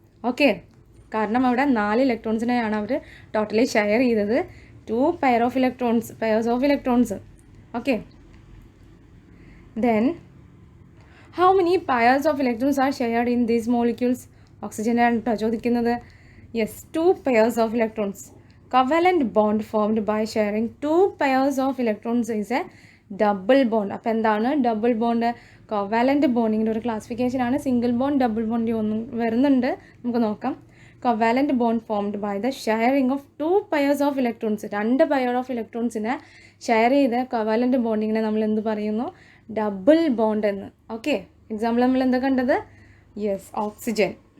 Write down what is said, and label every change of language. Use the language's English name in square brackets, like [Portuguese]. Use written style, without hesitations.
[Malayalam] Okay, കാരണം അവിടെ 4 ഇലക്ട്രോൺസിനെയാണ് അവർ totally share ചെയ്തത്. [English] 2 pair of electrons. Okay, then how many pairs of electrons are shared in these molecules? [Malayalam] ഓക്സിജനാണ് കേട്ടോ ചോദിക്കുന്നത്. [English] Yes, 2 pairs of electrons. Covalent bond formed by sharing 2 pairs of electrons is a double bond. [Malayalam] അപ്പോൾ എന്താണ് double bond? Covalent ബോണ്ടിങ്ങിൻ്റെ ഒരു ക്ലാസിഫിക്കേഷനാണ്. Single bond, double bond ഒന്നും വരുന്നുണ്ട്, നമുക്ക് നോക്കാം. [English] Covalent bond formed by the sharing of 2 pairs of electrons. [Malayalam] 2 pair of ഇലക്ട്രോൺസിനെ share ചെയ്ത covalent ബോണ്ടിങ്ങിനെ നമ്മൾ എന്ത് പറയുന്നു? ഡബിൾ ബോണ്ട് എന്ന്. ഓക്കെ, എക്സാമ്പിൾ നമ്മൾ എന്താ കണ്ടത്? Yes, oxygen.